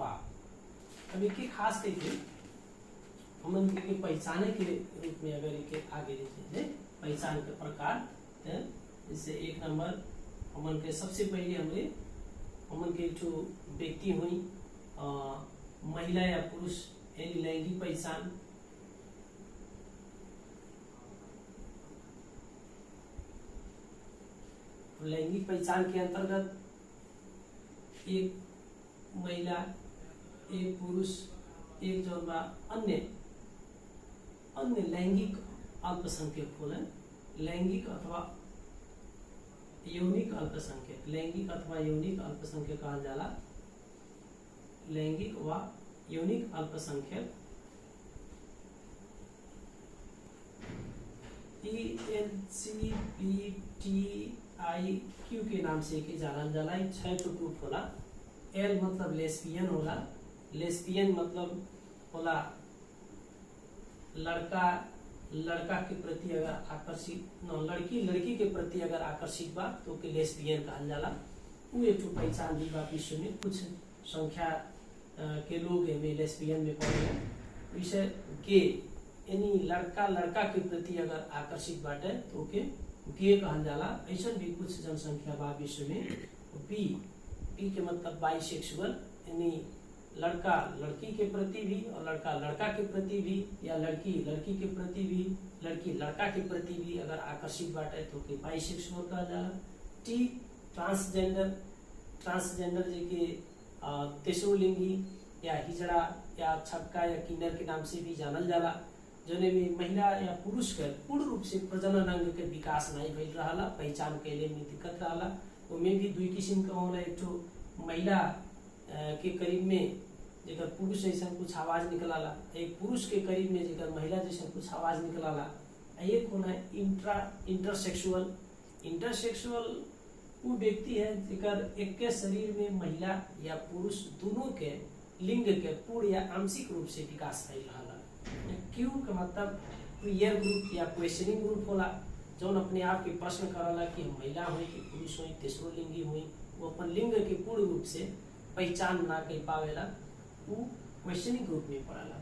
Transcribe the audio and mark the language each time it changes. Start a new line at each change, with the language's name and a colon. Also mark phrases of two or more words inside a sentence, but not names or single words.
Bhojpuri: अब एक खास करके हमन के पहचाने के रूप में अगर एक आगे देखे पहचान के प्रकार जैसे एक नंबर हमन के सबसे पहले हमन के एक व्यक्ति हुई महिला या पुरुष यानी लैंगिक पहचान। लैंगिक पहचान के अंतर्गत एक महिला एक पुरुष एक जो अन्य लैंगिक अल्पसंख्यक होला। लैंगिक अथवा यौनिक अल्पसंख्यक, लैंगिक अथवा यौनिक अल्पसंख्यक कहल जाला। लैंगिक व यौनिक अल्पसंख्यक LGBTIQ के नाम से के जानल जाला। 6 ठो ग्रुप होला। L मतलब लेस्बियन होला। लेस्बियन मतलब होला लड़का के प्रति अगर आकर्षित लड़की के प्रति अगर आकर्षित बा तो के लेस्बियन कहल जाला। उ एक ठो पहचान भी बा। विश्व में कुछ संख्या के लोग एमे लेस्बियन में पड़े। विषय गे यानी लड़का के प्रति अगर आकर्षित बाटे तो के गे कहल जाला। ऐसा भी कुछ जनसंख्या बा विश्व में। बी के मतलब बाइसेक्सुअल यानी लड़का लड़की के प्रति भी और लड़का के प्रति भी या लड़की के प्रति भी लड़की लड़का के प्रति भी अगर आकर्षित बाटे तो के बाइसेक्सुअल कहल जाला। टी ट्रांसजेंडर जेके तेसरो लिंगी या हिजड़ा या छक्का या किन्नर के नाम से भी जानल जाला। जोने में महिला या पुरुष के पूर्ण रूप से प्रजनन अंग के विकास नहीं भइल रहला, पहचान कैले में दिक्कत रहला। उनमें भी 2 किस्म के होला। एक ठो महिला के करीब में जेकर पुरुष जैसा कुछ आवाज निकलाला, एक पुरुष के करीब में जेकर महिला जैसा कुछ आवाज निकलाला। एक होला इंटरसेक्सुअल वो व्यक्ति है जेकर एक के शरीर में महिला या पुरुष दोनों के लिंग के पूर्ण या आंशिक रूप से विकास भइल रहला। क्यों का मतलब
English: clear group
Bhojpuri: या
English: questioning group
Bhojpuri: होला जौन अपने आप के प्रश्न करला कि हम महिला हुई कि पुरुष हुई तेसरो लिंगी हुई, वो अपन लिंग के पूर्ण रूप से पहचान ना कर पावेला, वो
English: questioning group
Bhojpuri: में पड़ाला।